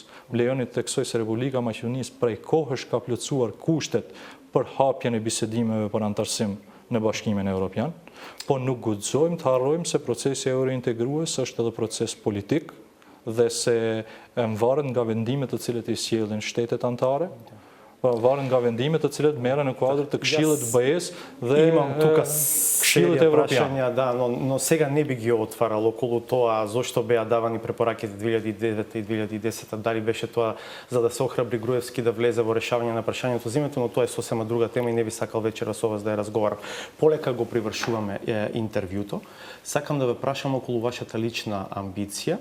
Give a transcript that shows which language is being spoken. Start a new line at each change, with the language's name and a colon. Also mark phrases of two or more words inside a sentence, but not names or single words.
Albanian: Lejoni të theksoj se Republika e Maqedonisë prej kohësh ka plotësuar kushtet për hapjen e bisedimeve për antarësim në Bashkimin Evropian, po nuk guxojmë të harrojmë se procesi eurointegrues është edhe proces politik dhe se varet nga vendimet të cilët i sjellin shtetet anëtare, varet nga vendimet të cilët merren në kuadër të Këshillit të BE-s dhe Këshillit Evropian.
Macedonian: Да, но сега не би ги отварал околу тоа зошто беа давани препораките 2009 и 2010, дали беше тоа за да се охрабри Груевски да влезе во решавање на прашањето за името, но тоа е сосема друга тема и не би сакал вечера со вас да ја разговарам. Полека го привршуваме интервјуто. Сакам да ве прашам околу вашата лична амбиција.